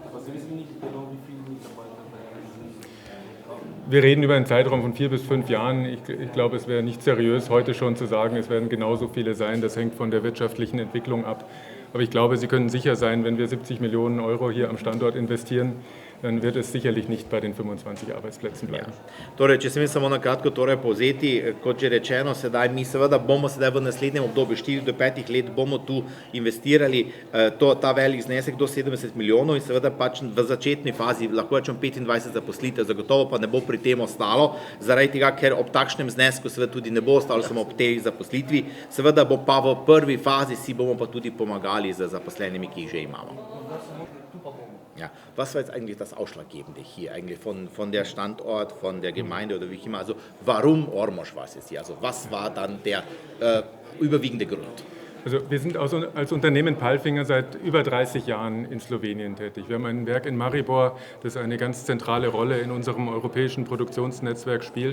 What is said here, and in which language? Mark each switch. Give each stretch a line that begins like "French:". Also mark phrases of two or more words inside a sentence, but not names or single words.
German: Wir reden über einen Zeitraum von 4 bis 5 Jahren. Ich glaube, es wäre nicht seriös, heute schon zu sagen, es werden genauso viele sein. Das hängt von der wirtschaftlichen Entwicklung ab. Aber ich glaube, Sie können sicher sein, wenn wir 70 Millionen Euro hier am Standort investieren, dann wird es sicherlich nicht bei den 25 Arbeitsplätzen bleiben.
Slovenian: Torej, če smem samo na kratko povzeti, kot že rečeno, mi seveda bomo sedaj v naslednjem obdobju 4 do 5 let bomo tu investirali ta velik znesek do 70 milijonov in seveda pač v začetni fazi lahko rečem 25 zaposlitev, zagotovo pa ne bo pri tem ostalo, zaradi tega, ker ob takšnem znesku seveda tudi ne bo ostalo samo ob tej zaposlitvi, seveda bo pa v prvi fazi si bomo pa tudi pomagali z zaposlenimi, ki jih že imamo.
German: Ja, was war jetzt eigentlich das Ausschlaggebende hier, eigentlich von der Standort, von der Gemeinde oder wie immer? Also warum Ormož war es jetzt hier? Also was war dann der überwiegende Grund? Also wir sind als Unternehmen Palfinger seit über 30 Jahren in Slowenien tätig. Wir haben ein Werk in Maribor, das eine ganz zentrale Rolle in unserem europäischen Produktionsnetzwerk spielt.